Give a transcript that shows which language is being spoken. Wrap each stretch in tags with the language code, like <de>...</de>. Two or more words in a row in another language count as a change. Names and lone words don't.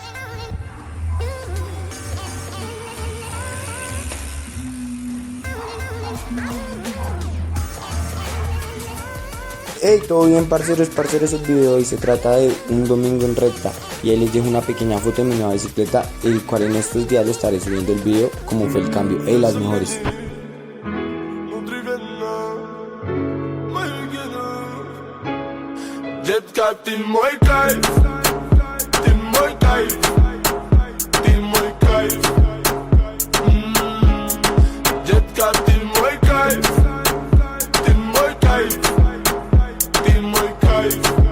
<es>Hey, todo bien, parceros, el video de hoy se trata de un domingo en recta y ahí les dejo una pequeña foto de mi nueva bicicleta, el cual en estos días le estaré subiendo el video como fue el cambio. Hey, las mejores.</es> <ru>Детка, ты мой кайф, ты мой кайф, ты мой кайф. Детка, ты мой кайф, ты мой кайф, ты мой кайф.</ru>